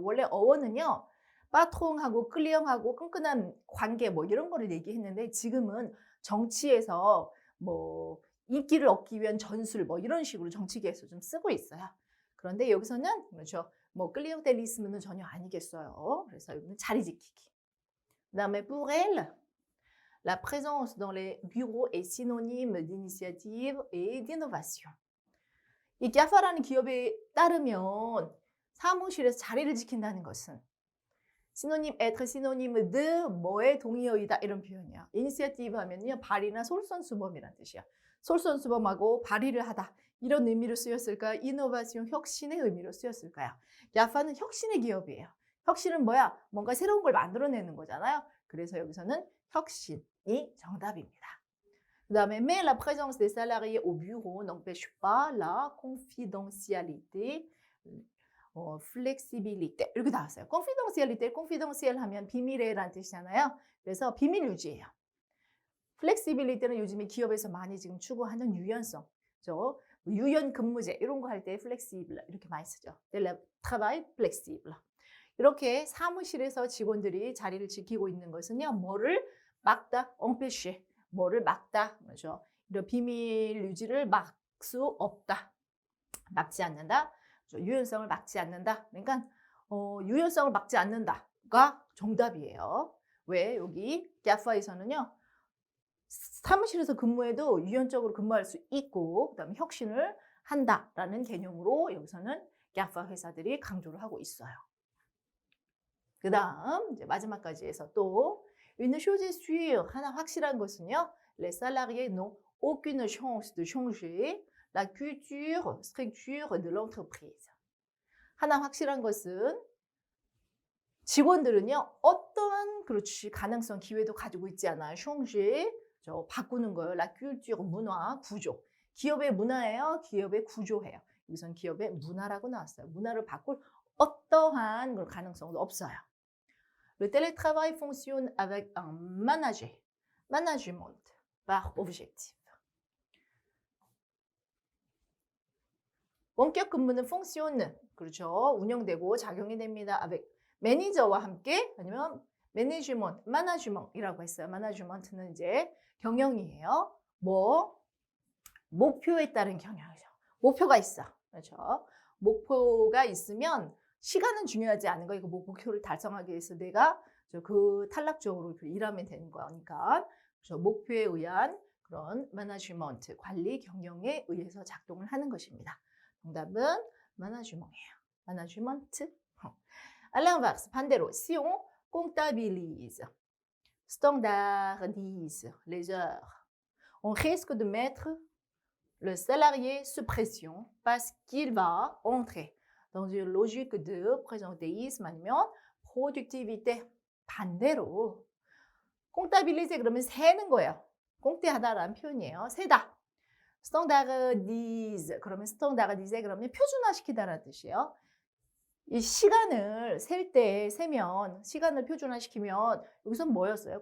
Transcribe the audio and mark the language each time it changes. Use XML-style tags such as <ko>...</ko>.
<ko>원래 어원은요. 빠통하고 클리언하고 끈끈한 관계 뭐 이런 거를 얘기했는데 지금은 정치에서 뭐 인기를 얻기 위한 전술 뭐 이런 식으로 정치계에서 좀 쓰고 있어요. 그런데 여기서는 그렇죠. 뭐 클리언텔리스m는 전혀 아니겠어요. 그래서 여기는 자리 지키기. 그다음에</ko> <fr>pour elle, la présence dans les bureaux est synonyme d'initiative et d'innovation.</fr> <ko>이 GAFA라는 기업에 따르면 사무실에서 자리를 지킨다는 것은 시노님,</ko> <fr>être synonyme de</fr> <ko>뭐의 동의어이다 이런 표현이야. 이니시어티브 하면요 발의나 솔선수범이라는 뜻이야. 솔선수범하고 발의를 하다 이런 의미로 쓰였을까요? 이노바시온 혁신의 의미로 쓰였을까요? GAFA는 혁신의 기업이에요. 혁신은 뭐야? 뭔가 새로운 걸 만들어내는 거잖아요. 그래서 여기서는 혁신이 정답입니다. 그다음에</ko> <fr>mais la présence des salariés au bureau n'empêche pas la confidentialité, flexibilité</fr> <ko>이렇게 나왔어요. confidentialité, confidential 하면 비밀이라는 뜻이잖아요. 그래서 비밀 유지예요. flexibility는 요즘에 기업에서 많이 지금 추구하는 유연성, 그죠? 유연 근무제 이런 거 할 때 flexible 이렇게 많이 쓰죠.</ko> <fr>travail flexible.</fr> <ko>이렇게 사무실에서 직원들이 자리를 지키고 있는 것은요, 뭐를 막다, empêcher. 뭐를 막다, 그렇죠? 이런 비밀 유지를 막 수 없다, 막지 않는다, 그렇죠? 유연성을 막지 않는다. 그러니까 유연성을 막지 않는다가 정답이에요. 왜? 여기 GAFA에서는요, 사무실에서 근무해도 유연적으로 근무할 수 있고, 그다음에 혁신을 한다라는 개념으로 여기서는 GAFA 회사들이 강조를 하고 있어요. 그다음 이제 마지막까지 해서 또</ko> <fr>une chose est sûre,</fr> <ko>하나 확실한 것은요.</ko> <fr>Les salariés n'ont aucune chance de changer la culture, structure de l'entreprise.</fr> <ko>하나 확실한 것은 직원들은요. 어떠한 그렇지 가능성, 기회도 가지고 있지 않아요. changer, 바꾸는 거예요. la culture, 문화, 구조. 기업의 문화예요. 기업의 구조예요. 여기선 기업의 문화라고 나왔어요. 문화를 바꿀 어떠한 그런 가능성도 없어요.</ko> <fr>Le télétravail fonctionne avec un management par objectif.</fr> <ko>원격 근무는 fonctionne, 그렇죠. 운영되고 작용이 됩니다. avec 매니저와 함께 아니면 management이라고 했어요. management는 이제 경영이에요. 뭐 목표에 따른 경영이죠. 목표가 있어. 그렇죠. 목표가 있으면 시간은 중요하지 않은 거예요. 목표를 달성하기 위해서 내가 그 탈락적으로 일하면 되는 거니까. 그래서 목표에 의한 그런 매니지먼트, 관리, 경영에 의해서 작동을 하는 것입니다. 정답은 매니지먼트예요. 매니지먼트.</ko> <fr>À l'inverse,</fr> <ko>반대로,</ko> <fr>si on comptabilise, standardise les heures, on risque de mettre le salarié sous pression parce qu'il va entrer dans une logique de présentéisme 아니면 productivité.</fr> <ko>반대로 꽁따빌리제 그러면 세는 거예요. 꽁떼하다라는 표현이에요. 세다. standardise 그러면 standardise 그러면 표준화시키다라는 뜻이에요. 이 시간을 셀 때 세면 시간을 표준화시키면 여기서 뭐였어요?</ko>